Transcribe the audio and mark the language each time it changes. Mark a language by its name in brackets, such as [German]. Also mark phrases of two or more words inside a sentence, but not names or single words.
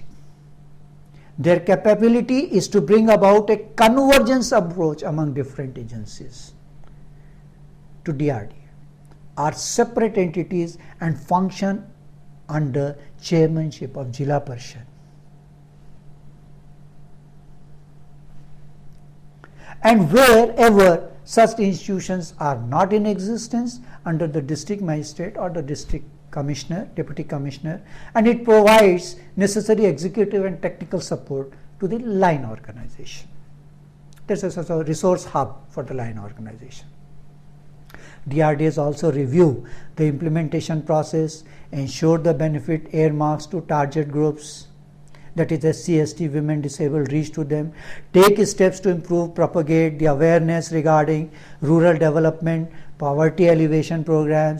[English] Their capability is to bring about a convergence approach among different agencies to DRDA, are separate entities and function under chairmanship of Jila Parishad. And wherever such institutions are not in existence, under the district magistrate or the district commissioner, deputy commissioner, and it provides necessary executive and technical support to the line organization. This is a resource hub for the line organization. DRDAs also review the implementation process, ensure the benefit earmarks to target groups, that is SC, ST, women, disabled, reach to them, take steps to improve, propagate the awareness regarding rural development, poverty alleviation programs.